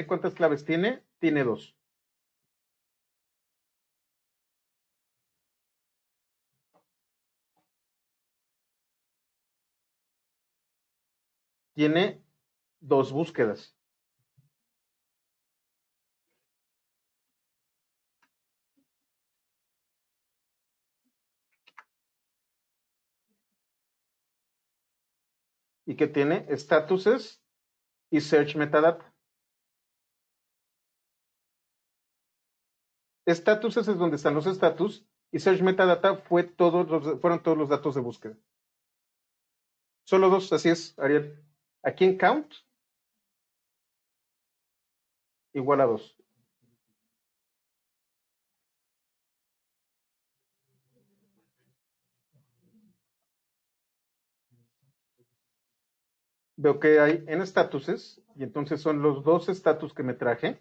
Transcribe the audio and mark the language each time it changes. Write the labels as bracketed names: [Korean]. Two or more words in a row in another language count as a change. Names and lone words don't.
[Spanish] ¿Cuántas claves tiene? Tiene 2. Tiene 2 búsquedas. Y que tiene statuses y [English] search metadata. [Spanish] Statuses es donde están los status y [English] search metadata [Spanish] fueron todos los datos de búsqueda. Solo 2, así es, Ariel. Aquí en count, igual a 2. Veo que hay en statuses, y entonces son los 2 status que me traje.